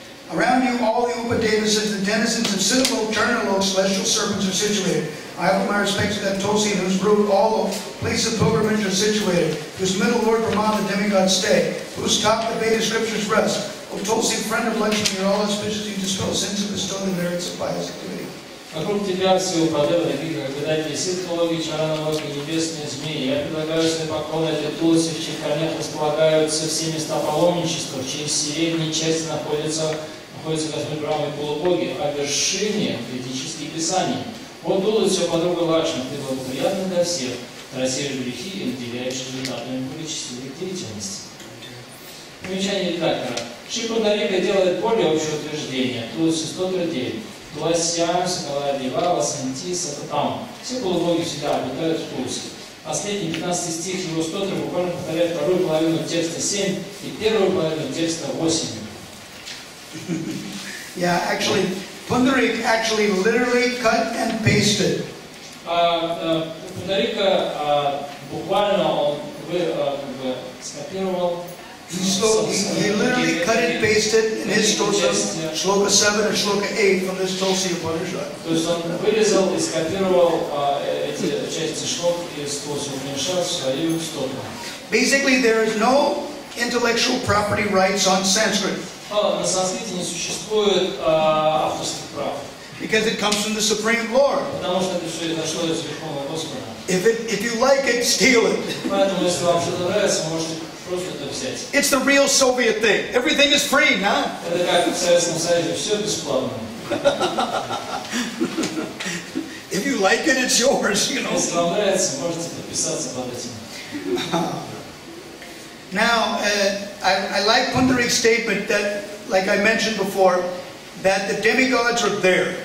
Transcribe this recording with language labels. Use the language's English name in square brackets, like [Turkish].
[English] Around you all the Upadevas, the denizens of Siddhalok, Charnalok, celestial serpents are situated. I offer my respects to that Tulsi in whose root all the places of pilgrimage are situated, whose middle Lord Brahma the demigod stay, whose top the Veda scriptures rest. O Tulsi, friend of Lakshmi, you're all auspicious, you dispel sins and bestow the merits of pious activity. [Russian] Вокруг тебя все упадывы, такие как гадатели Сидхалоги, Чараналоги, небесные змеи. Я предлагаю свои поклоны этой Тулси, в чьих корнях располагаются все места паломничества, в чьей средней части находятся Господь Брахма и полубоги, о вершине ведических писаний. Вот Тулси, подруга Лакшми, ты благоприятна для всех, рассеешь грехи и наделяешь результатами благочестивой деятельности. Примечание редактора. Шри Пундарика делает более общее утверждение. Тулси 109. [Sanskrit] Туласьям, Сакала Дева, Васанти, Сататам. [Russian] Все полубоги всегда обитают в Тулси. Последний 15 стих его стотры буквально повторяет вторую половину текста 7 и первую половину текста 8. [English] Yeah, actually, Pundarik actually literally cut and pasted. [Russian] Пундарика буквально он скопировал. [English] He literally cut and pasted in his stotra, shloka 7 or shloka 8 from this Tulsi Upanishad. [Russian] То есть он вырезал и скопировал эти части шлок из Тулси Упанишад в свою стотру. [English] Basically, there is no intellectual property rights on Sanskrit. [Russian] На санскрите не существует авторских прав. [English] Because it comes from the Supreme Lord. [Russian] Потому что это все изошло из Верховного Господа. [English] If you like it, steal it. [Russian] Поэтому, если вам что-то нравится, вы можете просто это взять. [English] It's the real Soviet thing. Everything is free, huh? [Russian] Это как в Советском Союзе, все бесплатно. [English] If you like it, it's yours, you know. [Russian] Если вам нравится, можете подписаться под этим. [English] Now, I like Pundarik's statement that, like I mentioned before, that the demigods are there.